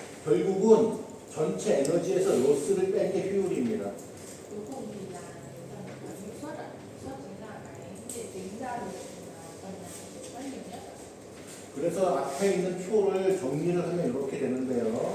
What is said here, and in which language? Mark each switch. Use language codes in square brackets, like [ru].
[ko] 결국은 전체 에너지에서 로스를 뺀 게 효율입니다. [vi] Cuối cùng thì là phần hiệu suất ạ. Hiệu suất chính là cái để tính ra được phần nào hiệu suất nhiều nhất ạ. [ko] 그래서 앞에 있는 표를 정리를 하면 이렇게 되는데요.